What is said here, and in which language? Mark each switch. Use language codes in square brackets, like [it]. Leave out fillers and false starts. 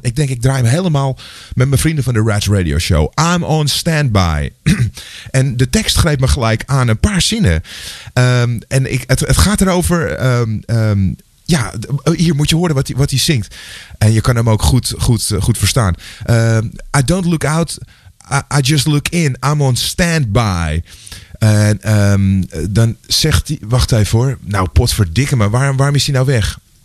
[nl] Ik denk, ik draai hem helemaal met mijn vrienden van de Rats Radio Show. [en] I'm on standby. [nl] En de tekst greep me gelijk aan een paar zinnen. Het gaat erover. Ja, hier moet je horen wat hij zingt. En je kan hem ook goed verstaan. [en] I don't look out, I just look in. I'm on standby. [nl] En dan zegt hij, wacht even hoor. Nou, potverdikke, maar waarom is hij nou weg?